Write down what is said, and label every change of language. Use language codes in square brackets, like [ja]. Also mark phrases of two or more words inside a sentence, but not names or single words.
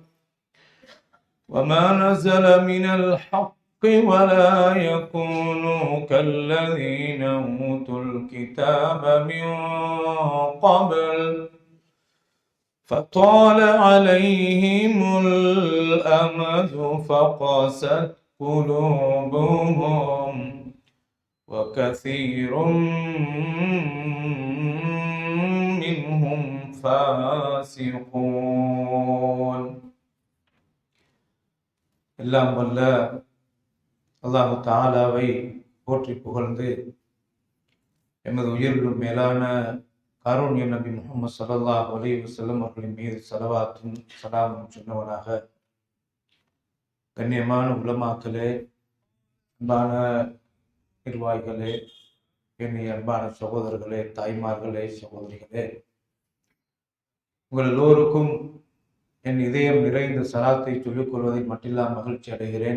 [ar] وما نزل من الحق ولا يكونوا كالذين أوتوا الكتاب من قبل فطال عليهم الأمد فقست قلوبهم وكثير منهم فاسقون. [ta] எல்லாம் வல்ல [ar] الله تعالى [ta] போற்றி புகழ்ந்து எமது உயிரிலும் மேலான காரூண்ய நபி முஹம்மது [ar] صلى الله عليه وسلم [ta] அவர்களின் மீது ஸலவாத்தும் ஸலாமும் சொன்னவனாக, கண்ணியமான உலமாக்களே, அன்பான நிர்வாகிகளே, என்னுடைய அன்பான சகோதரர்களே, தாய்மார்களே, சகோதரிகளே, உங்கள் எல்லோருக்கும் என் இதயம் நிறைந்த சலாத்தை சொல்லிக் கொள்வதை மட்டில்லாம் மகிழ்ச்சி அடைகிறேன்.